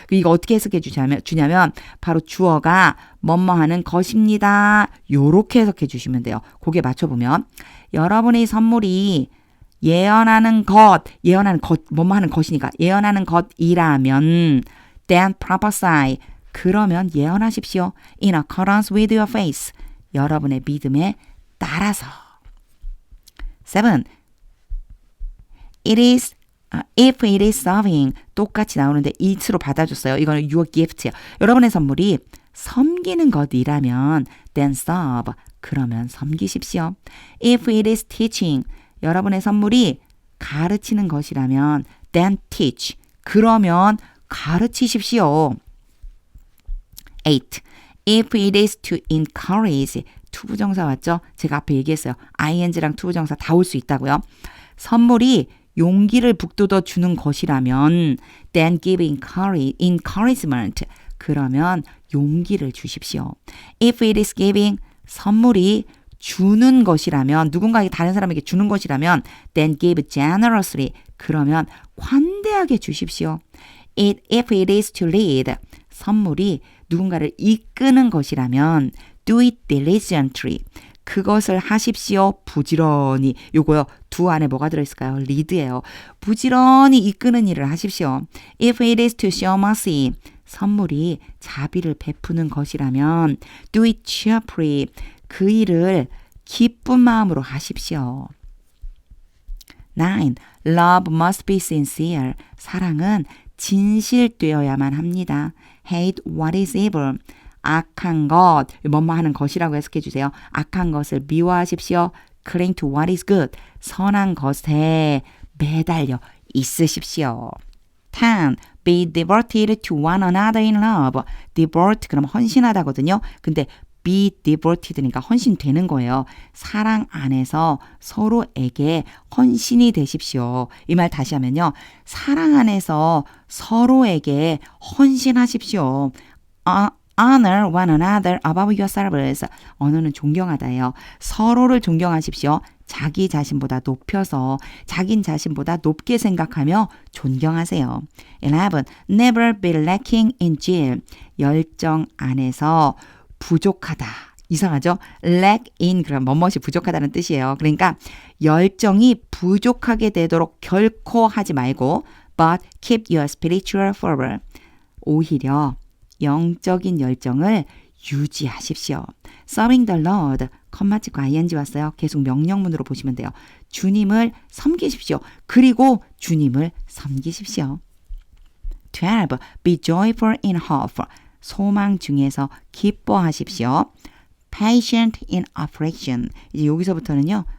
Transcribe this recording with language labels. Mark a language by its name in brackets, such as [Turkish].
[Korean] 이거 어떻게 해석해 주냐면 바로 주어가 뭐뭐하는 것입니다. 요렇게 해석해 주시면 돼요. 그게 맞춰보면 여러분의 선물이 예언하는 것, 뭐뭐하는 것이니까 예언하는 것이라면 [English] then prophesy, [Korean] 그러면 예언하십시오. [English] in accordance with your faith, [Korean] 여러분의 믿음에 따라서. [English] 7. If it is serving, [Korean] 똑같이 나오는데 it로 받아줬어요. 이거는 your gift예요. 여러분의 선물이 섬기는 것이라면 [English] then serve, [Korean] 그러면 섬기십시오. [English] If it is teaching, [Korean] 여러분의 선물이 가르치는 것이라면 [English] then teach, [Korean] 그러면 가르치십시오. 8. [English] If it is to encourage, [Korean] 투부정사 왔죠? 제가 앞에 얘기했어요. ing랑 투부정사 다 올 수 있다고요. 선물이 용기를 북돋워 주는 것이라면 [English] then give encouragement, [Korean] 그러면 용기를 주십시오. [English] If it is giving, [Korean] 선물이 주는 것이라면, 누군가에게 다른 사람에게 주는 것이라면 [English] then give generously, [Korean] 그러면 관대하게 주십시오. [English] If it is to lead, [Korean] 선물이 누군가를 이끄는 것이라면 [English] do it diligently, [Korean] 그것을 하십시오. 부지런히. 요거요. 두 안에 뭐가 들어있을까요? 리드예요. 부지런히 이끄는 일을 하십시오. [English] If it is to show mercy, [Korean] 선물이 자비를 베푸는 것이라면 do it cheerfully, 그 일을 기쁜 마음으로 하십시오. [English] 9. Love must be sincere. [Korean] 사랑은 진실되어야만 합니다. [English] Hate what is evil. [Korean] 악한 것, 뭐뭐 하는 것이라고 해석해 주세요. 악한 것을 미워하십시오. [English] Cling to what is good. [Korean] 선한 것에 매달려 있으십시오. 10. [English] Be devoted to one another in love. [Korean] Devote, 그럼 헌신하다거든요. 근데 be devoted니까 헌신되는 거예요. 사랑 안에서 서로에게 헌신이 되십시오. 이 말 다시 하면요. 사랑 안에서 서로에게 헌신하십시오. [English] Honor one another above yourselves. [Korean] 언어는 존경하다예요. 서로를 존경하십시오. 자기 자신보다 높여서 자기 자신보다 높게 생각하며 존경하세요. [English] 11. Never be lacking in zeal. [Korean] 열정 안에서 부족하다. 이상하죠? lack in, 그럼 뭐뭇이 부족하다는 뜻이에요. 그러니까 열정이 부족하게 되도록 결코 하지 말고 [English] but keep your spiritual fervor. [Korean] 오히려 영적인 열정을 유지하십시오. [English] Serving the Lord, [Korean] 컴마 찍고 ing 왔어요. 계속 명령문으로 보시면 돼요. 주님을 섬기십시오. 그리고 주님을 섬기십시오. [English] 12. Be joyful in hope. [Korean] 소망 중에서 기뻐하십시오. [English] Patient in affliction. [Korean] 이제 여기서부터는요.